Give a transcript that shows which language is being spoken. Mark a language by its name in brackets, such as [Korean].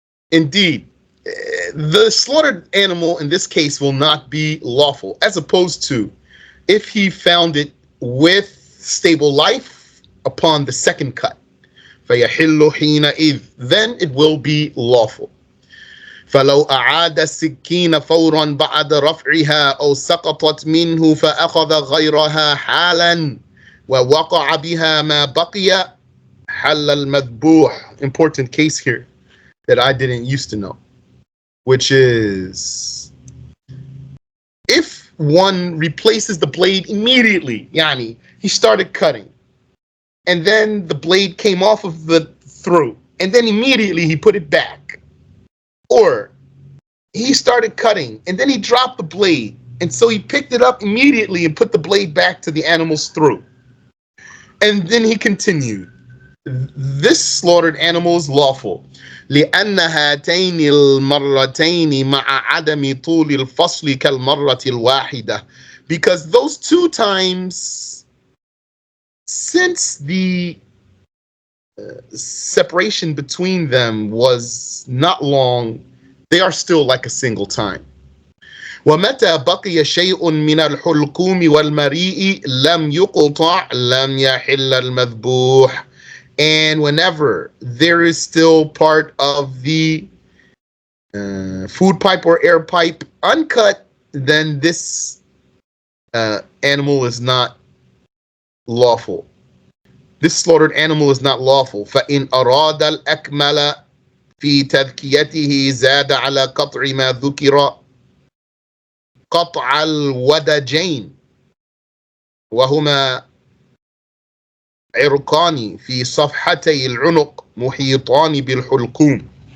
[English] Indeed, the slaughtered animal in this case will not be lawful, as opposed to if he found it with stable life upon the second cut. [Arabic] فيحل حينئذ, [English] then it will be lawful. [Arabic] فلو أعاد السكين فورا بعد رفعها أو سقطت منه فأخذ غيرها حالا ووقع بها ما بقي حل المذبوح. [English] Important case here that I didn't used to know, which is if one replaces the blade immediately, yani he started cutting, and then the blade came off of the throat, and then immediately he put it back, or he started cutting and then he dropped the blade, and so he picked it up immediately and put the blade back to the animal's throat, and then he continued. This slaughtered animal is lawful. [Arabic] لأن هاتين المرتين مع عدم طول الفصل كالمرة الواحدة, [English] because those two times, since the separation between them was not long, they are still like a single time. [Arabic] ومتى بقي شيء من الحلقوم والمريء لم يقطع لم يحل المذبوح. [English] And whenever there is still part of the food pipe or air pipe uncut, then this animal is not lawful. This slaughtered animal is not lawful. [Arabic] فإن أراد الأكمل في تذكيته زاد على قطع ما ذكر قطع الودجين وهما عرقان في صفحتي العنق محيطان بالحلقوم.